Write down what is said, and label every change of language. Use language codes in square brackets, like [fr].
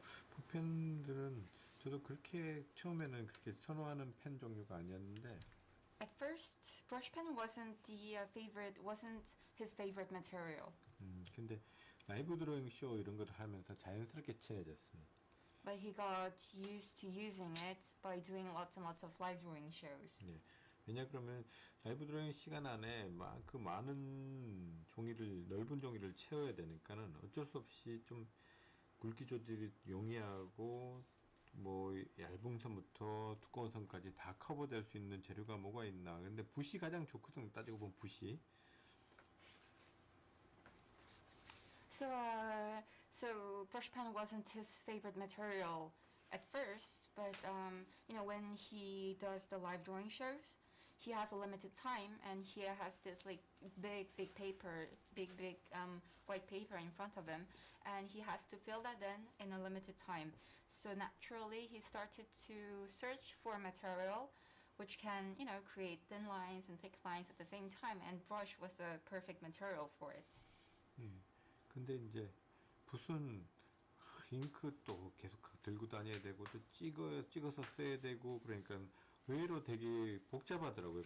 [ko] 붓펜들은 저도 그렇게 처음에는 그렇게 선호하는 펜 종류가 아니었는데 [en] At first, brush pen wasn't his favorite material. [ko] 근데 라이브 드로잉 쇼 이런 걸 하면서 자연스럽게 친해졌습니다. [en] But he got used to using it by doing lots and lots of live drawing shows. [ko] 네. 왜냐 그러면 라이브 드로잉 시간 안에 그 많은 종이를 넓은 종이를 채워야 되니까는 어쩔 수 없이 좀 굵기 조절이 용이하고 뭐 얇은 선부터 두꺼운 선까지 다 커버될 수 있는 재료가 뭐가 있나. 근데 붓이 가장 좋거든요. 따지고 보면 붓이. [en] So brush pen wasn't his favorite material at first, but you know, when he does the live drawing shows, he has a limited time and he has this like big paper, big white paper in front of him, and he has to fill that in a limited time. So naturally, he started to search for a material which can, you know, create thin lines and thick lines at the same time, and brush was a perfect material for it. [ko] 근데 이제 붓은 잉크 또 계속 들고 다녀야 되고 또 찍어서 써야 되고 그러니까 의외로 되게 복잡하더라고요.